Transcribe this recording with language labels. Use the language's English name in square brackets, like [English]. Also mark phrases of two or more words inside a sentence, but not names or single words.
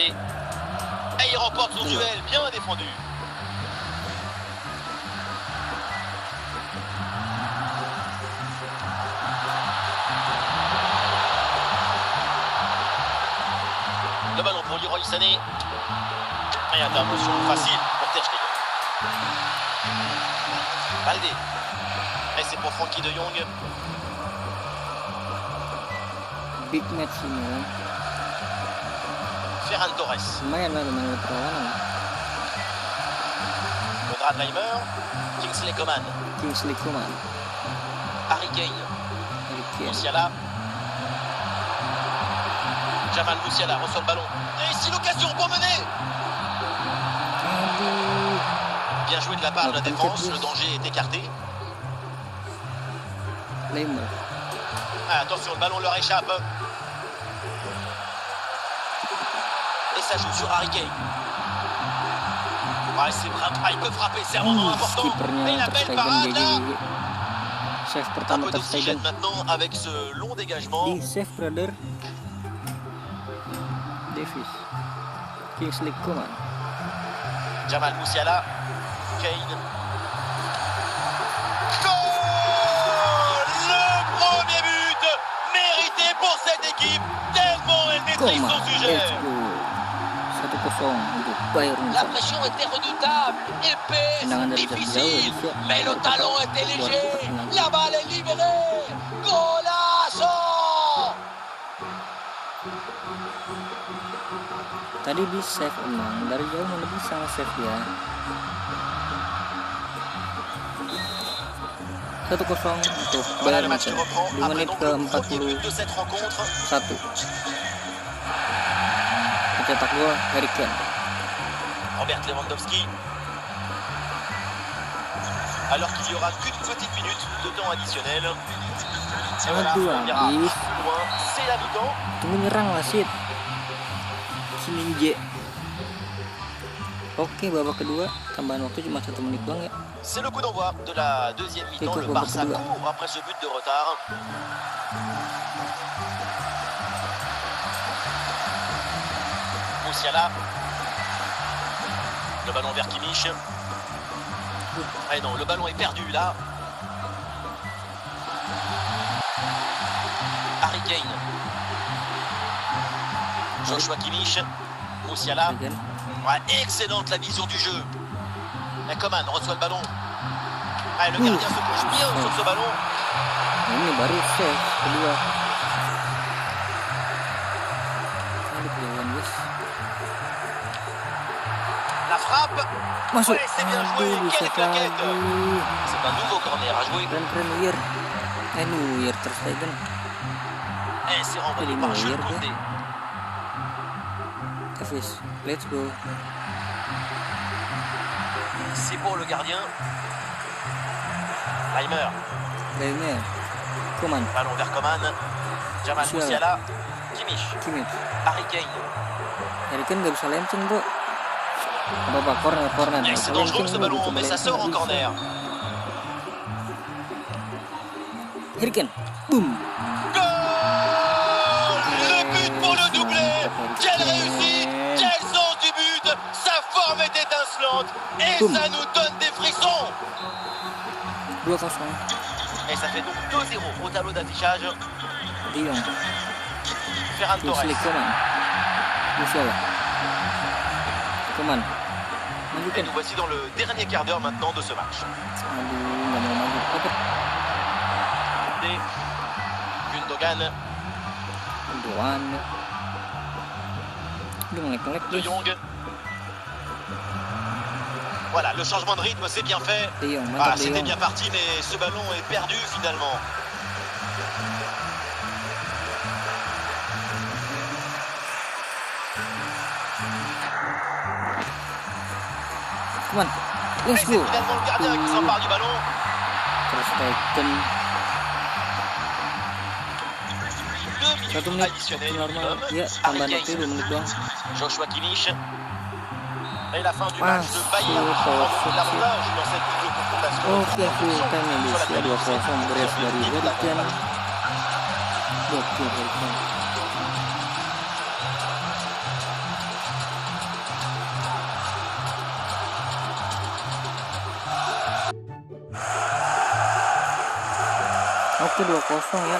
[French] Et il remporte son duel, bien défendu. Le ballon pour Leroy Sané. Et intervention facile pour Ter Stegen. Balde. Et c'est pour Frankie de Jong. [English] Big match [Indonesian] ini kan. Ferran Torres. Lumayan lah dengan perlawanan. [French] Konrad Laimer. Kingsley Coman. Kingsley Coman. Harry Kane. Musiala. Jamal Musiala reçoit le ballon. Et ici l'occasion pour mener. Bien joué de la part de la défense, le danger est écarté. Laimer. Ah, attention, le ballon leur échappe. Et ça joue sur Harry Kane. Ouais, c'est vrai, il peut frapper, c'est un moment important. Et la belle parade là. Chef Un [Indonesian] pertama [French] peu Ter d'oxygène Stegen. maintenant avec ce long dégagement. [Indonesian] Di [English] save brother. [Indonesian] Davis. [French] Kingsley Coman. Jamal Musiala. Kane. Goal! Le premier but mérité pour cette équipe, tellement elle maîtrise Coman. son sujet. [English] Let's go. [Indonesian] 1-0 untuk Bayern [French] La [Indonesian] Munich. [French] pression était redoutable, épaisse, difficile, mais le talon était léger. La balle est libérée. Golazo! [Indonesian] Tadi di save emang dari jauh mana bisa nge-save ya. 1-0 untuk [French] Voilà, [Indonesian] Bayern [French] le match qui [Indonesian] Munich [French] reprend [Indonesian] di [French] après [Indonesian] menit [French] donc [Indonesian] ke [French] le premier but de cette [Indonesian] 41. [French] rencontre. [Indonesian] Mencetak gol Harry Kane. Robert Lewandowski. [French] Alors qu'il n'y aura qu'une petite minute de temps additionnel. Et voilà, [Indonesian] Aduh, [French] on ira [Indonesian] habis. [French] plus loin, c'est la mi-temps. [Indonesian] Tunggu nyerang wasit. Kiminje. Oke, babak kedua tambahan waktu cuma 1 menit doang ya. [French] C'est le coup d'envoi de la deuxième mi-temps. Écoute, Le on Barça va court après ce but de retard. Musiala. Le ballon vers Kimmich. Ah non, le ballon est perdu là. Harry Kane. Joshua Kimmich. Musiala. [Indonesian] Kan? [French] Ouais, excellente la vision du jeu. Et Coman reçoit le ballon. Ah, le gardien se couche bien sur ce ballon. [Indonesian] Ini baru save kedua. Ini kelihatan guys. [French] La frappe. [Indonesian] Masuk. [French] Ouais, c'est bien joué. [Indonesian] Aduh, [French] Quelle [Indonesian] save [French] claquette. [Indonesian] lagi. [French] C'est un nouveau corner à jouer. [Indonesian] Keren Neuer. Neuer Ter Stegen. [French] Et c'est renvoyé [Indonesian] Ini [French] par [Indonesian] Neuer [French] Jules [Indonesian] kan? [French] Koundé. [Indonesian] Davis. [English] Let's go. [French] C'est pour le gardien. Laimer. Laimer. Coman. Ballon vers Coman. Jamal Musiala. Musiala. Kimmich. Kimmich. Harry Kane. [Indonesian] Harry Kane nggak bisa lenceng bro. Apa corner [French] Bien, [Indonesian] nggak [French] c'est [Indonesian] bisa [French] dangereux [Indonesian] lenceng [French] ce [Indonesian] bro, [French] ballon, [Indonesian] coba [French] mais ça [Indonesian] lenceng, [French] sort en [Indonesian] nggak bisa. [French] corner. Harry Kane, boom. Goal! Le but pour le doublé. Quelle réussite! Quel sens du but! Sa forme est étincelante et Boum. ça nous donne des frissons. 2-0. Et ça fait donc 2-0 au tableau d'affichage. De Jong, Ferran Torres. Kingsley Coman, Musiala, Coman, Et [Indonesian] majukan. [French] nous voici dans le dernier quart d'heure maintenant de ce match. [Indonesian] Aduh, nggak mau maju. Oke, Gundogan, Doan. Udah ngelek-ngelek [French] De [Indonesian] guys. [French] Jong. Voilà, le changement de rythme, c'est bien fait. De Jong, Ah, [Indonesian] mantap De [French] c'était [Indonesian] Jong. [French] bien parti, mais ce ballon est perdu finalement. [Indonesian] Coman, [French] Et [English] let's [French] c'est [English] go. [French] finalement le gardien qui s'empare du ballon. Ter Stegen. 2 [Indonesian] 1 [French] minutes [Indonesian] menit [French] additionnelles [Indonesian] normal. [French] minimum. [Indonesian] Ya, [French] Harry [Indonesian] tambahan [French] Kane, [Indonesian] waktu 2 menit doang. [French] Joshua Kimmich. Et la fin du Ah, match de Bayern qui c'est prend pas donc l'avantage dans cette double confrontation. [Indonesian] Oke, [English] full time [Indonesian] ya guys. Ya 2-0 beres dari Harry Kane. Gokil Harry Kane. Oke 2-0 ya.